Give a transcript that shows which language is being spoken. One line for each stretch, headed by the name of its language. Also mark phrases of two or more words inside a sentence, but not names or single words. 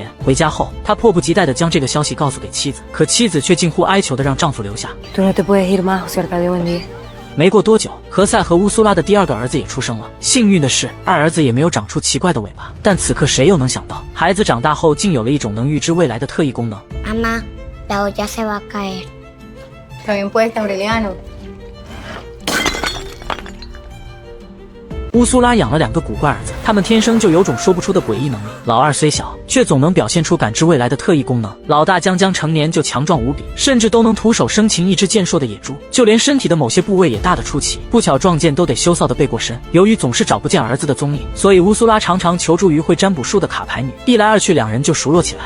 Chinese: 回家后，他迫不及待地将这个消息告诉给妻子，可妻子却近乎哀求地让丈夫留下。没过多久，何塞和乌苏拉的第2个儿子也出生了。幸运的是，2儿子也没有长出奇怪的尾巴。但此刻谁又能想到，孩子长大后竟有了一种能预知未来的特异功能。
Spanish: Mamá, la olla se va a caer. Está bien puesta, Aureliano.
Chinese: 乌苏拉养了2个古怪儿子，他们天生就有种说不出的诡异能力。老二虽小，却总能表现出感知未来的特异功能。老大将成年就强壮无比，甚至都能徒手生擒一只健硕的野猪，就连身体的某些部位也大得出奇，不巧撞见都得羞臊的背过身。由于总是找不见儿子的踪影，所以乌苏拉常常求助于会占卜术的卡牌女，一来二去2人就熟络起来。